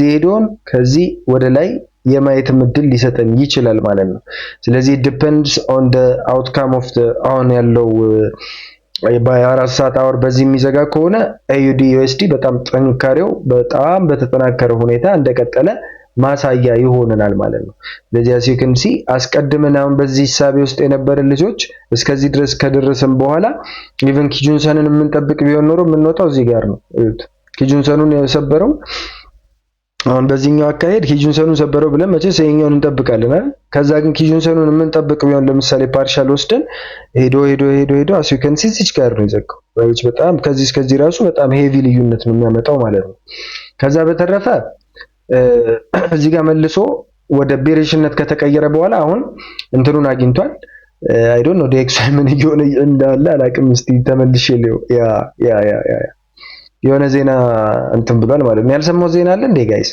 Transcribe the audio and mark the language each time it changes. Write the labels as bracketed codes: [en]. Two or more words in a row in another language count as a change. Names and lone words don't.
[am] ሄዶን ከዚህ ወደ ላይ የማየት እድል ሊሰጠን ይችላል ማለት ነው። ስለዚህ [en] depends on the outcome of the [am] አሁን ያለው በ4 ሰዓት አወር በዚህ የሚዘጋ ከሆነ ኤዩዲ ዩኤስዲ በጣም ጥንካሬው በጣም በተጠናከረ ሁኔታ እንደቀጠለ ማሳያ ይሆነናል ማለት ነው። ስለዚህ [en] as you can see [am] አስቀድመን አሁን በዚህ ሂሳብ ውስጥ የነበረ ልጆች እስከዚህ ድረስ ከደረሰን በኋላ ኢቨን ኪጁንሰንን የምንጠብቅ ቢሆን ኖሮ የምንወጣው እዚህ ጋር ነው። ኪጁንሰኑን የሰበረው አሁን በዚህኛው አካሄድ ኪጁንሰኑን ሰበረው ብለን መቼስ ይሄኛውን እንጠብቃለን አይደል? ከዛ ግን ኪጁንሰኑን የምንጠብቅ ቢሆን ለምሳሌ ፓርሻል ወስደን ሄዶ [en] as you can see [am] እዚህ ጋር ነው የዘጋው። በጣም ከዚህ እስከዚህ ራሱ በጣም ሄቪ ልዩነት ነው የሚያመጣው ማለት ነው። ከዛ በተረፈ እዚህ ጋር መልሶ ወደ ቤሪሽነት ከተቀየረ በኋላ አሁን እንትኑን አግኝቷል። [en] I don't know [am] ዴክስ ምን እየሆነ እንዳለ አላቅም። እስቲ ተመልሼ ያ የሆነ ዜና እንትን ብሏል ማለት ነው። ያልሰማው ዜና አለ እንዴ ጋይስ?